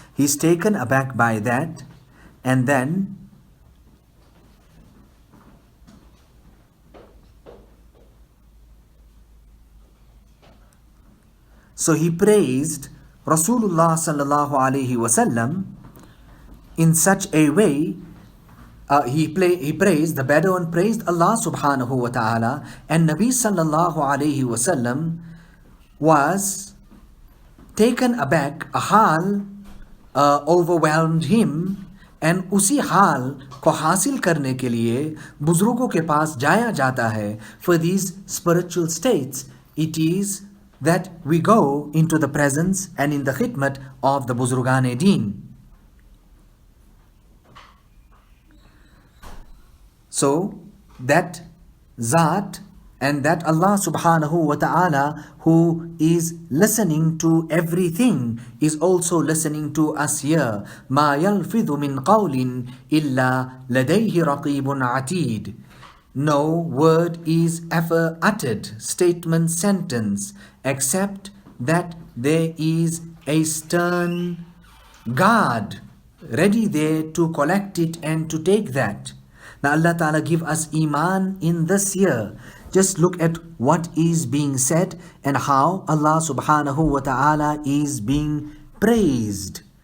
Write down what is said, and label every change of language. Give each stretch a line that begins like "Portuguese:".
English: He's taken aback by that, and then so he praised Rasulullah sallallahu alaihi wasallam in such a way. He praised, the Bedouin praised Allah subhanahu wa ta'ala, and Nabi sallallahu alaihi wasallam was taken aback. A hal overwhelmed him, and
Hindi: उसी हाल को हासिल करने के लिए बुजुर्गों के पास जाया जाता है.
English: For these spiritual states, it is that we go into the presence and in the khidmat of the Buzurgan-e-Deen. So that Zat and that Allah subhanahu wa ta'ala, who is listening to everything, is also listening to us here.
Arabic: ما يلفظ من قول إلا لديه رقيب عتيد.
English: No word is ever uttered, statement, sentence, except that there is a stern guard ready there to collect it and to take that. Now Allah Ta'ala give us Iman in this year. Just look at what is being said and how Allah Subhanahu wa Ta'ala is being praised.